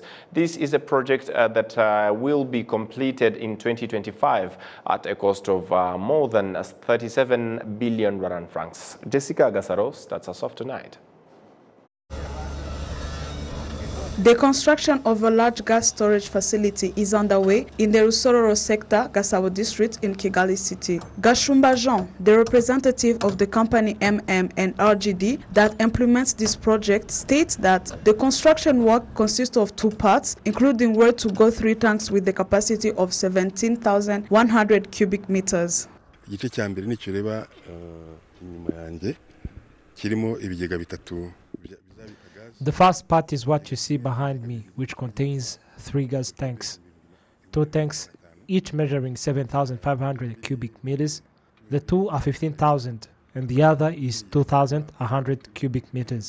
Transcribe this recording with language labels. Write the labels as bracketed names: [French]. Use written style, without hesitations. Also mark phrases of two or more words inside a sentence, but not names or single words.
[English] This is a project that will be completed in 2025 at a cost of more than 37 billion Rwandan francs. Jessica Gasaro starts us off tonight. The construction of a large gas storage facility is underway in the Rusororo sector, Gasabo district in Kigali city. Gashumba Jean, the representative of the company MM and RGD that implements this project, states that the construction work consists of two parts, including where to go 3 tanks with the capacity of 17,100 cubic meters. [Kinyarwanda] Igice cya mbere nicyo reba inyuma yanjye kirimo ibigega bitatu. [English] The first part is what you see behind me, which contains 3 gas tanks. 2 tanks, each measuring 7,500 cubic meters. The 2 are 15,000 and the other is 2,100 cubic meters.